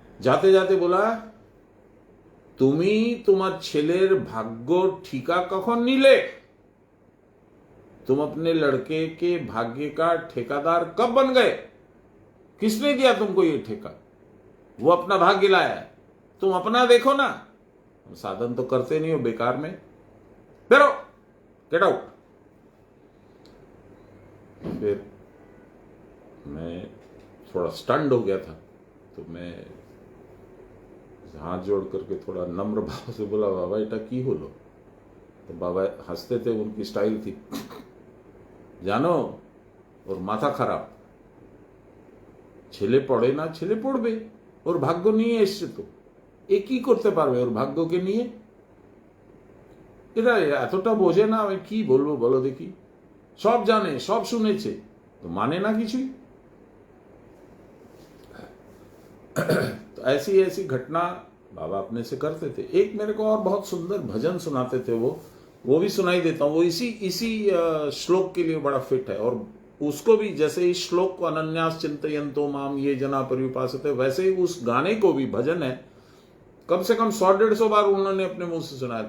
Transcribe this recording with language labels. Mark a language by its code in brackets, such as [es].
[hi] जाते जाते बोला [bn] তুমি তোমার ছেলের भाग्य ठीका कखन नीले, [hi] तुम अपने लड़के के भाग्य का ठेकादार कब बन गए, किसने दिया तुमको ये ठेका, वो अपना भाग्य लाया है, तुम अपना देखो ना, साधन तो करते नहीं हो बेकार में, फिर गेट आउट। फिर मैं थोड़ा स्टंड हो गया था, तो मैं हाथ जोड़ करके थोड़ा नम्र भाव से बोला बाबा [bn] এটা কি হলো। [hi] तो बाबा हंसते थे, उनकी स्टाइल थी, [bn] জানো ওর মাথা খারাপ, ছেলে পড়ে না, ছেলে পড়বে, ওর ভাগ্য নিয়ে এসছে, তো এ কি করতে পারবে ওর ভাগ্যকে নিয়ে, এটা এতটা বোঝে না, আমি কি বলবো বলো দেখি, সব জানে সব শুনেছে তো মানে না কিছুই। [hi] तो ऐसी ऐसी घटना बाबा अपने से करते थे। एक मेरे को और बहुत सुंदर भजन सुनाते थे, वो भी सुनाई देता हूँ। वो इसी श्लोक के लिए बड़ा फिट है, और उसको भी जैसे इस श्लोक को [sa] अनन्यास चिंतयन्तो माम ये जना पर्युपासते, [hi] वैसे ही उस गाने को भी भजन है, कम से कम 100-150 बार उन्होंने अपने मुंह से सुनाया।